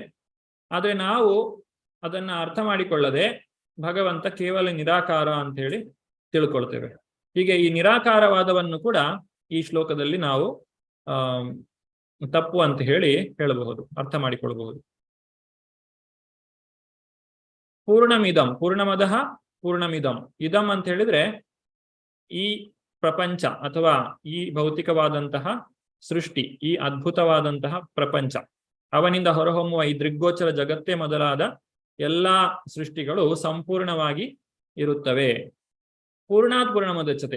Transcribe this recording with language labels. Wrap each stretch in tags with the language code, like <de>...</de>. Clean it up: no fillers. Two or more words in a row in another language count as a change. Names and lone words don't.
<kn>ಆದ್ರೆ ನಾವು ಅದನ್ನ ಅರ್ಥ ಮಾಡಿಕೊಳ್ಳದೆ ಭಗವಂತ ಕೇವಲ ನಿರಾಕಾರ ಅಂತ ಹೇಳಿ ತಿಳ್ಕೊಳ್ತೇವೆ. ಹೀಗೆ ಈ ನಿರಾಕಾರವಾದವನ್ನು ಕೂಡ ಈ ಶ್ಲೋಕದಲ್ಲಿ ನಾವು ತಪ್ಪು ಅಂತ ಹೇಳಬಹುದು, ಅರ್ಥ ಮಾಡಿಕೊಳ್ಳಬಹುದು.</kn> <sa>ಪೂರ್ಣಮಿದಂ ಪೂರ್ಣಮದಃ ಪೂರ್ಣಮಿದಂ.</sa> <kn>ಇದಂ ಅಂತ ಹೇಳಿದ್ರೆ ಈ ಪ್ರಪಂಚ ಅಥವಾ ಈ ಭೌತಿಕವಾದಂತಹ ಸೃಷ್ಟಿ, ಈ ಅದ್ಭುತವಾದಂತಹ ಪ್ರಪಂಚ, ಅವನಿಂದ ಹೊರಹೊಮ್ಮುವ ಈ ದೃಗ್ಗೋಚರ ಜಗತ್ತೇ ಮೊದಲಾದ ಎಲ್ಲಾ ಸೃಷ್ಟಿಗಳು ಸಂಪೂರ್ಣವಾಗಿ ಇರುತ್ತವೆ.</kn> <sa>ಪೂರ್ಣಾತ್ ಪೂರ್ಣಮುದಚ್ಯತೆ.</sa>